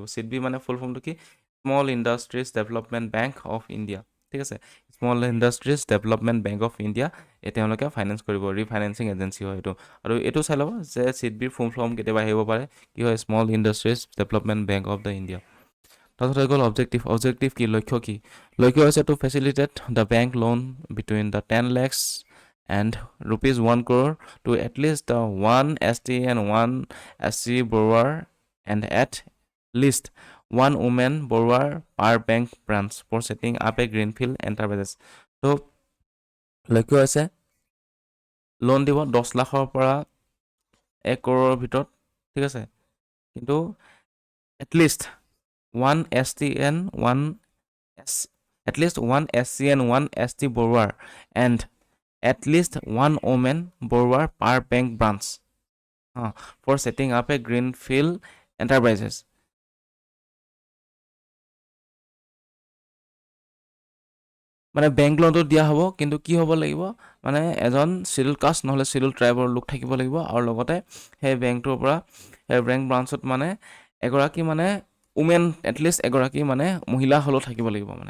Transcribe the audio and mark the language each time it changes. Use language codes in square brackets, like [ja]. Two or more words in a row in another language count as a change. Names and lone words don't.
[as] CIDBI মানে ফুল ফৰ্মটো কি, স্মল ইণ্ডাষ্ট্ৰিজ ডেভেলপমেণ্ট বেংক অফ ইণ্ডিয়া, ঠিক আছে, স্মল ইণ্ডাষ্ট্ৰিজ ডেভেলপমেণ্ট বেংক অফ ইণ্ডিয়া, তেওঁলোকে ফাইনেন্স কৰিব, [en] refinancing agency [as] হয় এইটো। আৰু এইটো চাই ল'ব যে CIDBIৰ [en] full form [as] কেতিয়াবা আহিব পাৰে, কি হয়, স্মল ইণ্ডাষ্ট্ৰিজ ডেভেলপমেণ্ট বেংক অফ দ্য ইণ্ডিয়া। তাৰপিছত হৈ গ'ল অবজেক্টিভ কি, লক্ষ্য কি? লক্ষ্য হৈছে [en] to facilitate the bank loan between the 10 lakhs and rupees 1 crore to at least one ST and one SC borrower and at least one woman borrower per bank branch for setting up a greenfield enterprises. [as] তো লক্ষ্য হৈছে লোন দিব 10 লাখৰ পৰা 1 crore ভিতৰত, ঠিক আছে, কিন্তু এটলিষ্ট [en] one ST and one at least one SC and one ST borrower and at least one woman borrower per bank branch for setting up a greenfield enterprises. [as] মানে বেংক লোনটো দিয়া হ'ব, কিন্তু কি হ'ব লাগিব, মানে এজন [en] schedule caste [as] নহ'লে চিডিউল ট্ৰাইবৰ লোক থাকিব লাগিব, আৰু লগতে সেই বেংকটোৰ পৰা সেই বেংক ব্ৰাঞ্চত মানে এগৰাকী মানে উমেন, এটলিষ্ট এগৰাকী মানে মহিলা হ'লেও থাকিব লাগিব মানে।